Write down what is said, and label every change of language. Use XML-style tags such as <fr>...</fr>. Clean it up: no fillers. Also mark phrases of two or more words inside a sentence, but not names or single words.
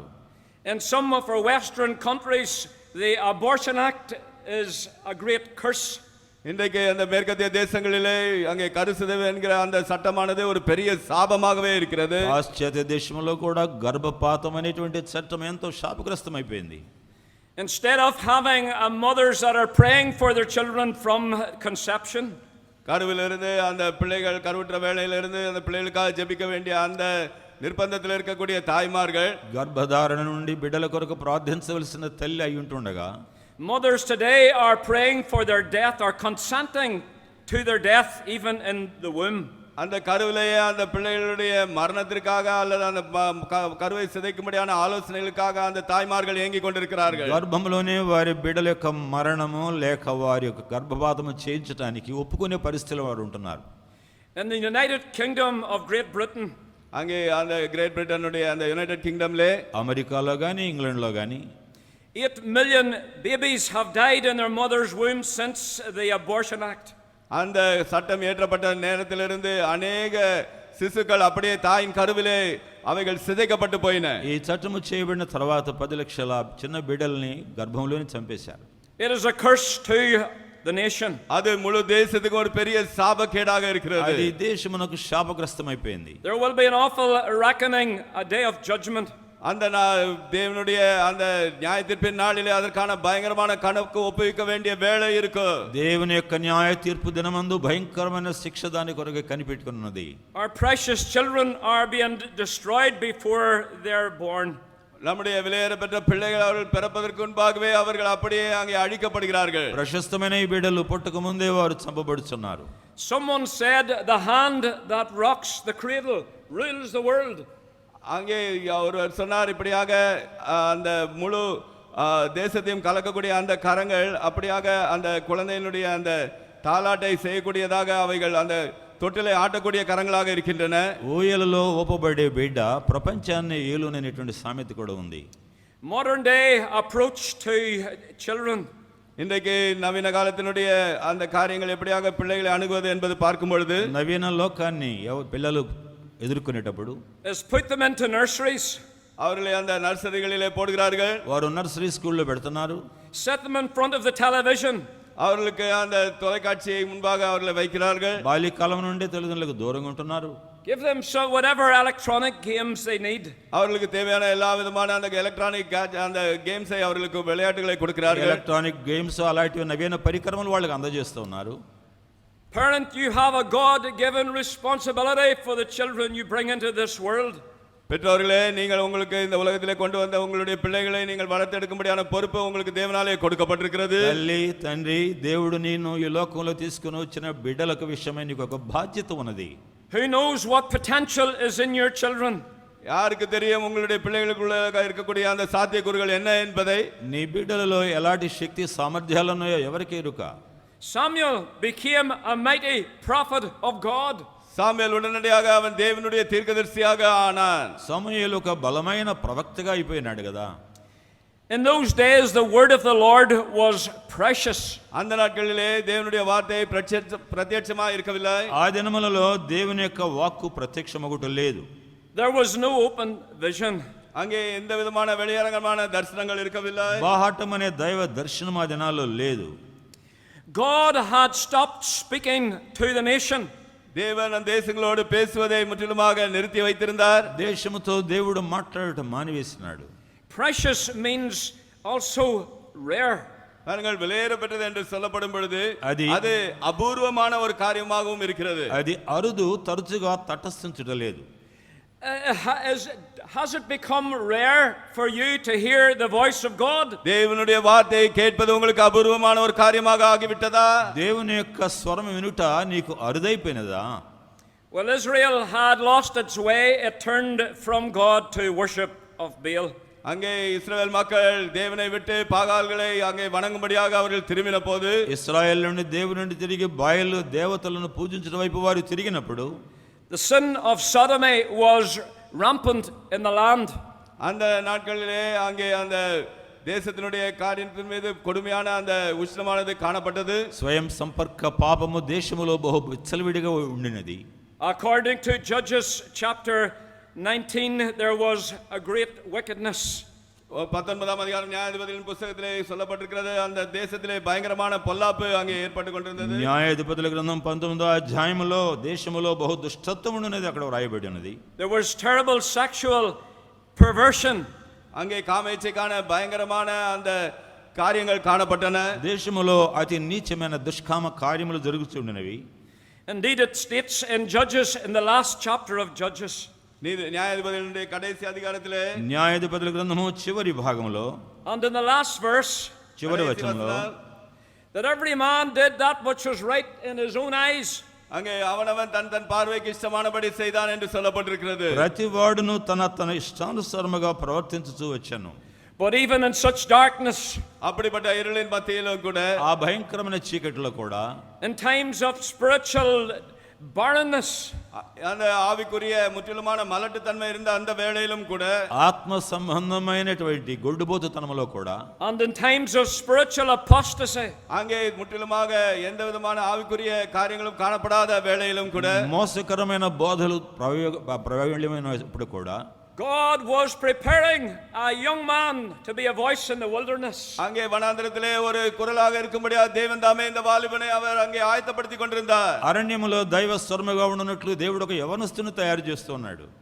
<en>In some of our Western countries, the Abortion Act is a great curse.</en> <ta>இன்றைக்கு அந்த மேற்கத்திய தேசங்களிலே அங்கே கருசிதைவு என்கிற அந்த சட்டமானது ஒரு பெரிய சாபமாகவே இருக்கிறது.</ta> <te>పాశ్చాత్య దేశంలో కూడా గర్భపాతం అనేటువంటి చట్టం ఎంతో శాపగ్రస్తమైపోయింది.</te> <en>Instead of having mothers that are praying for their children from conception,</en> <ta>கருவிலிருந்து அந்த பிள்ளைகள் கருவுற்ற வேளையிலிருந்து அந்த பிள்ளைகளுக்காக ஜெபிக்க வேண்டிய அந்த నిర్బంధத்தில் இருக்கக்கூடிய தாய்மார்கள்</ta> <te>గర్భధారణ నుండి బిడ్డల కొరకు ప్రార్థించవలసిన తల్లి అయి ఉంటుండగా</te> <en>mothers today are praying for their death or consenting to their death even in the womb.</en> <ta>அந்த கருவிலேயே அந்த பிள்ளைகளுடைய மரணத்திற்காக அல்லது அந்த கருவை சிதைக்கும்படியான ஆலோசனைகளுக்காக அந்த தாய்மார்கள் ஏங்கிக் கொண்டிருக்கிறார்கள்.</ta> <te>గర్భంలోనే వారి బిడ్డల యొక్క మరణము లేక వారి యొక్క గర్భపాతము చేయించడానికి ఒప్పుకునే పరిస్థితిలో వారు ఉంటున్నారు.</te> <en>In the United Kingdom of Great Britain,</en> <ta>அங்கே அந்த கிரேட் பிரிட்டனுடைய அந்த யுனைடெட் கிங்டம்லே</ta> <te>అమెరికాలో కానీ ఇంగ్లాండ్లో కానీ</te> <en>8 million babies have died in their mother's womb since the Abortion Act.</en> <ta>அந்த சட்டம் ஏற்றப்பட்ட நேரத்திலிருந்து அநேக சிசுக்கள் அப்படியே தாயின் கருவிலே அவைகள் சிதைக்கப்பட்டு போயின.</ta> <te>ఈ చట్టము చేయబడిన తర్వాత 10 లక్షల చిన్న బిడ్డల్ని గర్భంలోనే చంపేశారు.</te> <en>It is a curse to the nation.</en> <ta>அது முழு தேசத்துக்கு ஒரு பெரிய சாபக்கேடாக இருக்கிறது.</ta> <te>అది దేశమునకు శాపగ్రస్తమైపోయింది.</te> <en>There will be an awful reckoning, a day of judgment.</en> <ta>அந்த தேவனுடைய அந்த நியாயத்தீர்ப்பின் நாளிலே அதற்கான பயங்கரமான கணக்கு ஒப்புவிக்க வேண்டிய வேளை இருக்கு.</ta> <te>దేవుని యొక్క న్యాయ తీర్పు దినమందు భయంకరమైన శిక్ష దాని కొరకు కనిపెట్టుకున్నది.</te> <en>Our precious children are being destroyed before they are born.</en> <ta>நம்முடைய விலையேறப்பெற்ற பிள்ளைகள் அவர்கள் பிறப்பதற்கு முன்பாகவே அவர்கள் அப்படியே அங்கே அழிக்கப்படுகிறார்கள்.</ta> <te>ప్రశస్తమైన ఈ బిడ్డలు పుట్టక ముందే వారు చంపబడుచున్నారు.</te> <en>Someone said the hand that rocks the cradle rules the world.</en> <ta>அங்கே ஒருவர் சொன்னார் இப்படியாக அந்த முழு தேசத்தையும் கலக்கக்கூடிய அந்த கரங்கள் அப்படியாக அந்த குழந்தையினுடைய அந்த தாலாட்டை செய்யக்கூடியதாக அவைகள் அந்த தொட்டிலை ஆட்டக்கூடிய கரங்களாக இருக்கின்றன.</ta> <te>ఊయలలో ఊపబడే బిడ్డ ప్రపంచాన్ని ఏలుననేటువంటి సామెత కూడా ఉంది.</te> <en>Modern day approach to children.</en> <ta>இன்றைக்கு நவீன காலத்தினுடைய அந்த காரியங்கள் எப்படியாக பிள்ளைகளை அணுகுவது என்பது பார்க்கும் பொழுது</ta> <te>నవీన లోకాన్ని పిల్లలు ఎదుర్కొనేటప్పుడు</te> <en>is put them into nurseries.</en> <ta>அவர்களை அந்த நர்சரிகளிலே போடுகிறார்கள்.</ta> <te>వారు</te> <en>nursery school</en> <te>పెడుతున్నారు.</te> <en>Set them in front of the television.</en> <ta>அவர்களுக்கு அந்த தொலைக்காட்சியை முன்பாக அவர்களை வைக்கிறார்கள்.</ta> <te>బాల్యకాలం నుండి తల్లిదండ్రులకు దూరంగా ఉంటున్నారు.</te> <en>Give them whatever electronic games they need.</en> <ta>அவர்களுக்கு தேவையான எல்லா விதமான அந்த எலக்ட்ரானிக் அந்த கேம்ஸை அவர்களுக்கு விளையாட்டுகளை கொடுக்கிறார்கள்.</ta> <en>electronic games</en> <te>అలాంటి నవీన పరికరములు వాళ్ళకి అందజేస్తూ ఉన్నారు.</te> <en>Parent, you have a God-given responsibility for the children you bring into this world.</en> <ta>பெற்றோர்களே, நீங்கள் உங்களுக்கு இந்த உலகத்திலே கொண்டு வந்த உங்களுடைய பிள்ளைகளை நீங்கள் வளர்த்தெடுக்கும்படியான பொறுப்பு உங்களுக்கு தேவனாலே கொடுக்கப்பட்டிருக்கிறது.</ta> <te>తల్లి తండ్రి దేవుడు నిన్ను ఈ లోకంలో తీసుకుని వచ్చిన బిడ్డలకు విషయమై నీకు ఒక బాధ్యత ఉన్నది.</te> <en>Who knows what potential is in your children?</en> <ta>யாருக்கு தெரியும் உங்களுடைய பிள்ளைகளுக்குள்ள இருக்கக்கூடிய அந்த சாத்தியக்கூறுகள் என்ன என்பதை?</ta> <te>నీ బిడ్డలలో ఎలాంటి శక్తి సామర్థ్యాలు ఉన్నాయో ఎవరికి ఎరుక?</te> <en>Samuel became a mighty prophet of God.</en> <ta>சாமுவேல் உடனடியாக அவன் தேவனுடைய தீர்க்கதரிசியாக ஆனான்.</ta> <te>సమూయేలు ఒక బలమైన ప్రవక్తగా అయిపోయినాడు కదా.</te> <en>In those days the word of the Lord was precious.</en> <ta>அந்த நாட்களிலே தேவனுடைய வார்த்தை பிரத்யட்சமாக இருக்கவில்லை.</ta> <te>ఆ దినములలో దేవుని యొక్క వాక్కు ప్రత్యక్షమగుట లేదు.</te> <en>There was no open vision.</en> <ta>அங்கே எந்த விதமான வெளியரங்கமான தரிசனங்கள் இருக்கவில்லை.</ta> <te>బాహాటం అనే దైవ దర్శనం ఆ దినాల్లో లేదు.</te> <en>God had stopped speaking to the nation.</en> <ta>தேவன் அந்த தேசங்களோடு பேசுவதை முற்றிலுமாக நிறுத்தி வைத்திருந்தார்.</ta> <te>దేశముతో దేవుడు మాట్లాడటం మానివేసినాడు.</te> <en>Precious means also rare.</en> <ta>பாருங்கள் விலையேற பெற்றது என்று சொல்லப்படும் பொழுது</ta> <te>అది-</te> <ta>அது அபூர்வமான ஒரு காரியமாகவும் இருக்கிறது.</ta> <te>అది అరుదు, తరచుగా తటస్థించలేదు.</te> <en>Has it become rare for you to hear the voice of God?</en> <ta>தேவனுடைய வார்த்தையை கேட்பது உங்களுக்கு அபூர்வமான ஒரு காரியமாக ஆகிவிட்டதா?</ta> <te>దేవుని యొక్క స్వరం వినుట నీకు అరుదైపోయినదా?</te> <en>Well, Israel had lost its way. It turned from God to worship of Baal.</en> <ta>அங்கே இஸ்ரவேல் மக்கள் தேவனை விட்டு பாகால்களை அங்கே வணங்கும்படியாக அவர்கள் திரும்பின போது,</ta> <te>ఇశ్రాయేలు నుండి దేవుని నుండి తిరిగి బాయలు దేవతలను పూజించడం వైపు వారు తిరిగినప్పుడు</te> <en>The sin of sodomy was rampant in the land.</en> <ta>அந்த நாட்களிலே அங்கே அந்த தேசத்தினுடைய காரியத்தின் மீது கொடுமையான அந்த உஷ்ணமானது காணப்பட்டது.</ta> <te>స్వయం సంపర్క పాపము దేశములో బహు విచ్చలవిడిగా ఉండినది.</te> <en>According to Judges chapter 19, there was a great wickedness.</en> <ta>19ஆம் அதிகாரம் நியாயாதிபதிகளின் புத்தகத்திலே சொல்லப்பட்டிருக்கிறது, அந்த தேசத்திலே பயங்கரமான பொல்லாப்பு அங்கே ஏற்பட்டு கொண்டிருந்தது.</ta> <te>న్యాయాధిపతుల గ్రంథం 19వ అధ్యాయములో దేశములో బహు దుష్టత్వం ఉన్నది అక్కడ వ్రాయబడి ఉన్నది.</te> <en>There was terrible sexual perversion.</en> <ta>அங்கே காமேச்சைக்கான பயங்கரமான அந்த காரியங்கள் காணப்பட்டன.</ta> <te>దేశములో అతి నీచమైన దుష్కామ కార్యములు జరుగుతున్నవి.</te> <en>Indeed, it states in Judges, in the last chapter of Judges,</en> <ta>நியாயாதிபதிகளுடைய கடைசி அதிகாரத்திலே</ta> <te>న్యాయాధిపతుల గ్రంథము చివరి భాగములో</te> <en>and in the last verse,</en> <te>చివరి వచనంలో</te> <en>that every man did that which was right in his own eyes.</en> <ta>அங்கே அவனவன் தன் தன் பார்வைக்கு இஷ்டமானபடி செய்தான் என்று சொல்லப்பட்டிருக்கிறது.</ta> <te>ప్రతి వాడును తన తన ఇష్టానుసారముగా ప్రవర్తించుచూ వచ్చాను.</te> <en>But even in such darkness,</en> <ta>அப்படிப்பட்ட இருளின் மத்தியிலும் கூட,</ta> <te>ఆ భయంకరమైన చీకటిలో కూడా,</te> <en>in times of spiritual barrenness,</en> <ta>அந்த ஆவிக்குரிய முற்றிலுமான மலட்டுத்தன்மை இருந்த அந்த வேளையிலும் கூட,</ta> <te>ఆత్మ సంబంధమైనటువంటి గొడ్డుబోతుతనములో కూడా,</te> <en>and in times of spiritual apostasy,</en> <ta>அங்கே முற்றிலுமாக எந்த விதமான ஆவிக்குரிய காரியங்களும் காணப்படாத வேளையிலும் கூட,</ta> <te>మోసకరమైన బోధలు ప్రయోగమైనప్పుడు కూడా</te> <en>God was preparing a young man to be a voice in the wilderness.</en> <ta>அங்கே வனாந்திரத்திலே ஒரு குரலாக இருக்கும்படியா தேவன் தாமே இந்த வாலிபனை அவர் அங்கே ஆயத்தப்படுத்தி கொண்டிருந்தார்.</ta> <te>అరణ్యములో దైవ స్వరముగా ఉన్నట్లు దేవుడు ఒక యవనస్తుని తయారు చేస్తున్నాడు.</te>